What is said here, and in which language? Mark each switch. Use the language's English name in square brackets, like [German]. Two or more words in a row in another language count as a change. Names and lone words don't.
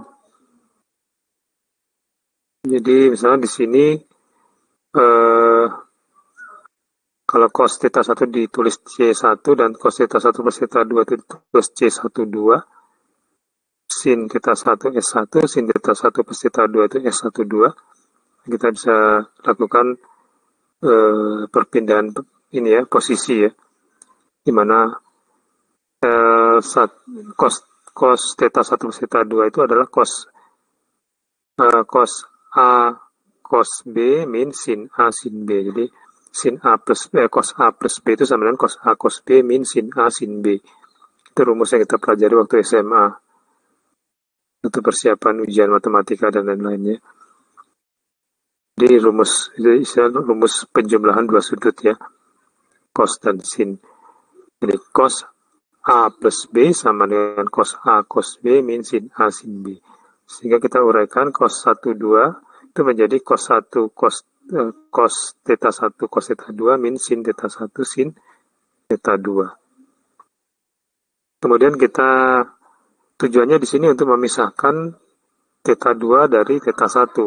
[Indonesian] Jadi misalnya di sini kalau cos theta 1 ditulis C1 dan cos theta 1 plus theta 2 itu ditulis C12, sin theta 1 S1, sin theta 1 plus theta 2 itu S12. Kita bisa lakukan perpindahan ini ya, posisi ya. Di mana cos theta 1 plus theta 2 itu adalah cos A cos B min sin A sin B. Jadi sin A plus B, cos A plus B itu sama dengan cos A cos B min sin A sin B. Itu rumus yang kita pelajari waktu SMA. Untuk persiapan ujian matematika dan lain-lainnya. Jadi rumus penjumlahan dua sudut ya. Cos dan sin. Jadi cos A plus B sama dengan cos A cos B min sin A sin B. Sehingga kita uraikan cos 1, 2 itu menjadi cos 1 cos theta 1 cos theta 2 min sin theta 1 sin theta 2. Kemudian kita tujuannya di sini untuk memisahkan theta 2 dari theta 1.